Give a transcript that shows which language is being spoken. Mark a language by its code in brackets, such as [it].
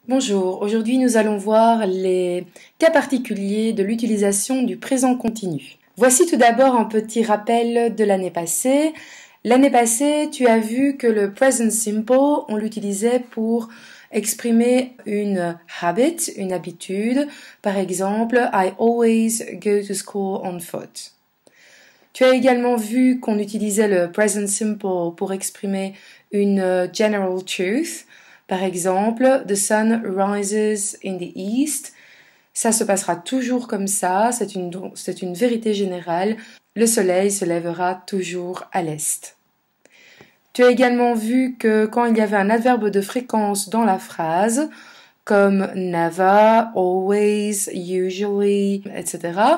[fr] Bonjour, aujourd'hui nous allons voir les cas particuliers de l'utilisation du présent continu. Voici tout d'abord un petit rappel de l'année passée. L'année passée, tu as vu que le present simple, on l'utilisait pour exprimer une habit, une habitude. Par exemple, [en] I always go to school on foot. [fr] Tu as également vu qu'on utilisait le present simple pour exprimer une general truth. Par exemple, [en] the sun rises in the east. [fr] Ça se passera toujours comme ça, c'est une vérité générale. Le soleil se lèvera toujours à l'est. Tu as également vu que quand il y avait un adverbe de fréquence dans la phrase, comme never, always, usually, etc.